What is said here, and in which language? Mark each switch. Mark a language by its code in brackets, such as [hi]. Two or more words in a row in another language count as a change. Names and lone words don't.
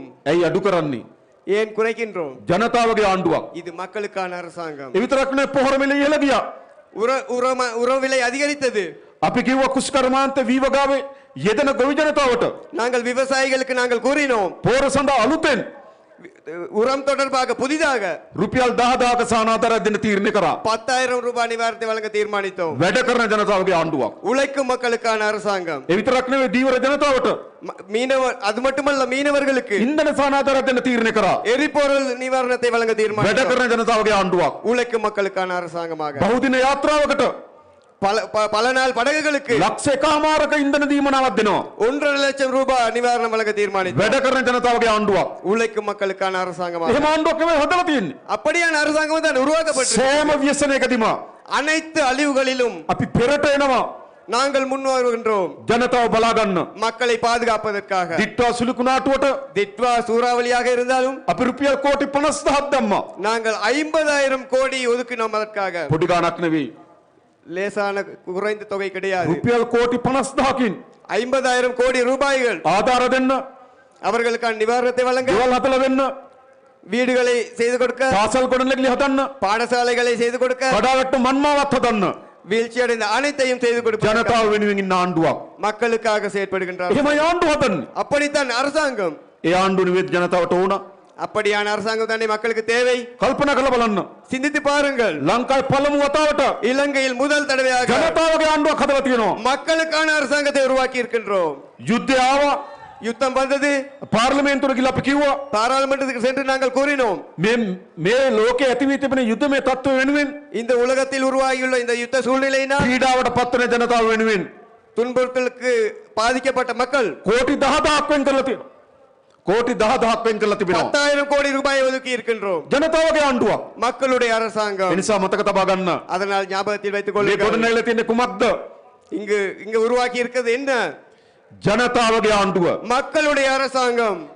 [si] ඇයි අඩු කරන්නේ? [ta] ஏன் குறைக்கின்றோம்? [si] ජනතාවගේ ආණ්ඩුවක්. [ta] இது மக்களுக்கான அரசாங்கம். [si] ඒ විතරක් නෙවෙයි පොහොර මිල ඉහළ ගියා. [ta] உர விலை அதிகரித்தது. [si] අපි කිව්වා කුෂ්කර්මාන්ත වීවගාවේ යෙදෙන ගොවි ජනතාවට [ta] நாங்கள் விவசாயிகளுக்கு நாங்கள் கூறினோம், [si] පොහොර සඳහා අලුතෙන් [ta] உரம் தொடர்பாக புதிதாக [si] රුපියල් 10,000ක සහනාධාරයක් දෙන්න තීරණය කරා. [ta] 10,000 ரூபாய் நிவாரணத்தை வழங்க தீர்மானித்தோம். [si] වැඩ කරන ජනතාවගේ ආණ්ඩුවක්. [ta] உழைக்கும் மக்களுக்கான அரசாங்கம். [si] ඒ විතරක් නෙවෙයි දීවර ජනතාවට [ta] மீனவர் அது மட்டுமல்ல, மீனவர்களுக்கு [si] ඉන්ධන සහනාධාරයක් දෙන්න තීරණය කරා. [ta] எரிபொருள் நிவாரணத்தை வழங்க [si] වැඩ [ta] தீர்மானித்தோம். [si] කරන ජනතාවගේ ආණ්ඩුවක්. [ta] உழைக்கும் மக்களுக்கான அரசாங்கமாக [si] බහුදින යාත්‍රාවකට [ta] பல நாள் படகுகளுக்கு [si] ලක්ෂ එකමාරක ඉන්ධන දීමනාවක් දෙනවා. [ta] 1.5 லட்சம் ரூபாய் நிவாரணம் வழங்க தீர்மானித்தோம். [si] වැඩ කරන ජනතාවගේ ආණ්ඩුවක්. [ta] உழைக்கும் மக்களுக்கான அரசாங்கமாக. [si] එහෙම ආණ්ඩුවක් නෙවෙයි හදලා තියෙන්නේ. [ta] அப்படியான அரசாங்கம் தான் உருவாக்கப்பட்டது. [si] සෑම ව්‍යසනයකදීම [ta] அனைத்து அழிவுகளிலும் [si] අපි පෙරට එනවා. [ta] நாங்கள் முன் வருகின்றோம், [si] ජනතාව බලා ගන්න. [ta] மக்களை பாதுகாப்பதற்காக. [si] දිට්ටා සුළුකු නාටුවට [ta] திட்வா சூறாவளியாக இருந்தாலும் [si] අපි රුපියල් කෝටි 50,000ක් දැම්මා. [ta] நாங்கள் 50,000 கோடி ஒதுக்கினோம் அதற்காக. [si] පොඩි ගාණක් නෙවෙයි. [ta] லேசான குறைந்த தொகை கிடையாது. [si] රුපියල් කෝටි 50,000කින් [ta] 50,000 கோடி ரூபாய்கள் [si] ආධාර දෙන්න, [ta] அவர்களுக்கான நிவாரணத்தை வழங்க, [si] ගෙවල් හදලා දෙන්න, [ta] வீடுகளை செய்து கொடுக்க, [si] පාසල් ගොඩනැගිලි හදන්න, [ta] பாடசாலைகளை செய்து கொடுக்க, [si] කඩාවැට්ටු මන්මාවත් හදන්න [ta] வீழ்ச்சி அடைந்த அனைத்தையும் செய்து கொடுக்க [si] ජනතාව වෙනුවෙන් ඉන්න ආණ්ඩුවක්. [ta] மக்களுக்காக செயற்படுகின்றார். [si] එහෙම ආණ්ඩුව හදන්නේ. [ta] அப்படித்தான் அரசாங்கம். [si] ඒ ආණ්ඩුව නෙවෙයි ජනතාවට ඕන. [ta] அப்படியான அரசாங்கம் தானே மக்களுக்கு தேவை. [si] කල්පනා කරලා බලන්න. [ta] சிந்தித்து பாருங்கள். [si] ලංකාවේ පළමු වතාවට [ta] இலங்கையில் முதல் தடவையாக [si] ජනතාවගේ ආණ්ඩුවක් හදලා තියෙනවා. [ta] மக்களுக்கான அரசாங்கத்தை உருவாக்கி இருக்கின்றோம். [si] යුද්ධය ආවා. [ta] யுத்தம் வந்தது, [si] පාර්ලිමේන්තුවට ගිහලා අපි කිව්වා [ta] பாராளுமன்றத்துக்கு சென்று நாங்கள் கூறினோம், [si] මේ ලෝකයේ ඇති වී තිබෙන යුද්ධමය තත්ත්ව වෙනුවෙන් [ta] இந்த உலகத்தில் உருவாகியுள்ள இந்த யுத்த சூழ்நிலையினால் [si] පීඩාවට පත්වන ජනතාව වෙනුවෙන් [ta] துன்புறுத்தலுக்கு பாதிக்கப்பட்ட மக்கள் [si] කෝටි 10,000ක් වෙන් කරලා තියෙනවා. කෝටි 10,000ක් වෙන් කරලා තිබෙනවා. [ta] 10,000 கோடி ரூபாய் ஒதுக்கி இருக்கின்றோம். [si] ජනතාවගේ ආණ්ඩුවක්. [ta] மக்களுடைய அரசாங்கம். [si] ඒ නිසා මතක තබා ගන්න. [ta] அதனால் ஞாபகத்தில் வைத்துக் [si] මේ [ta] கொள்ளுங்கள். [si] ගොඩනැගිලා තියෙන්නේ කුමක්ද? [ta] இங்கு உருவாக்கி இருக்கிறது என்ன? [si] ජනතාවගේ ආණ්ඩුව. [ta] மக்களுடைய அரசாங்கம்.